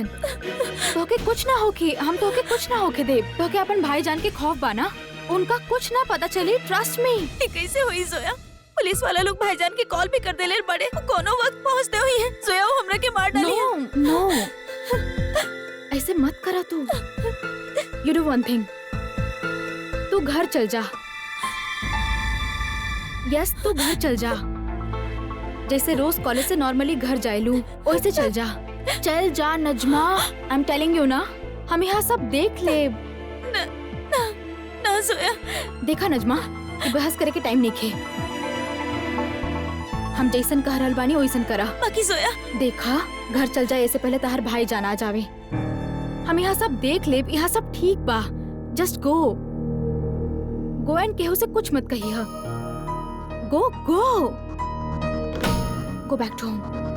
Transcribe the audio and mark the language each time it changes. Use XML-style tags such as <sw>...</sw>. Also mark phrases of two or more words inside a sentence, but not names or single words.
<bho>तोके कुछ ना होके, हम तोके कुछ ना होके दे। तोके अपन भाईजान के खौफ बाना, उनका कुछ ना पता चली,</bho> <en>trust me.</en> <bho>कैसे हुई जोया? पुलिस वाला लोग भाईजान के कॉल भी कर दे ले बड़े, कोनो वक्त पहुंचते हुई है। जोया, वो हमरा के मार डाली है।</bho> <en>नो,</en> <bho>ऐसे मत करा तू।</bho> <en>You do one thing,</en> <bho>तू घर चल जा। यस, तू घर चल जा। जैसे रोज कॉलेज से नॉर्मली घर जाएलू, वैसे चल जा। चल जा नजमा,</bho> <en>I am telling you</en> <bho>ना, हम यहाँ सब देख ले। ना जोया। देखा नजमा, बहस करे के टाइम नहीं खे। हम जैसन कह रहल बानी वैसन करा। बाकी जोया, देखा, घर चल जाए ऐसे पहले तहर भाई जाना जावे। हम यहाँ सब देख ले, यहाँ सब ठीक बा।</bho> <en>Just go and</en> <bho>केहू से कुछ मत कही है।</bho> <en>Go back to home.</en>